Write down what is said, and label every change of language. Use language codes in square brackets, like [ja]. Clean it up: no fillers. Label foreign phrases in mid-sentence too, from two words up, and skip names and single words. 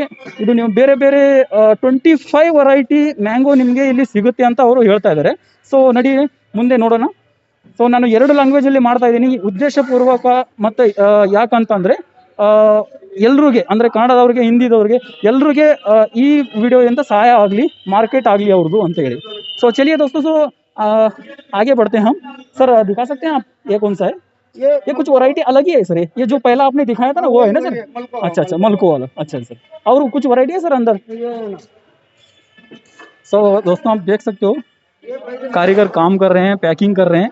[kn] ಇದು ನೀವು ಬೇರೆ ಬೇರೆ 25 [en] variety mango [kn] ನಿಮಗೆ ಇಲ್ಲಿ ಸಿಗುತ್ತೆ ಅಂತ ಅವರು ಹೇಳ್ತಾ ಇದ್ದಾರೆ. ಸೊ ನಡಿ ಮುಂದೆ ನೋಡೋಣ. ಸೊ ನಾನು 2 ಲ್ಯಾಂಗ್ವೇಜಲ್ಲಿ ಮಾಡ್ತಾ ಇದ್ದೀನಿ ಉದ್ದೇಶಪೂರ್ವಕ. ಮತ್ತು ಯಾಕಂತಂದರೆ ಎಲ್ರಿಗೆ ಅಂದರೆ ಕನ್ನಡದವ್ರಿಗೆ ಹಿಂದಿದವ್ರಿಗೆ ಎಲ್ರಿಗೆ ಈ ವಿಡಿಯೋದಿಂದ ಸಹಾಯ ಆಗಲಿ, ಮಾರ್ಕೆಟ್ ಆಗಲಿ ಅವ್ರದ್ದು ಅಂತ ಹೇಳಿ. [hi] सो चलिए दोस्तों सो आगे बढ़ते हैं हम. सर दिखा सकते हैं आप ये कौन सा है? ये कुछ वैरायटी अलग ही है सर. ये जो पहला आपने दिखाया था ना वो है ना सर? अच्छा अच्छा मलको वाला. अच्छा सर और कुछ वैरायटी है सर अंदर? सो दोस्तों आप देख सकते हो कारीगर काम कर रहे हैं, पैकिंग कर रहे हैं.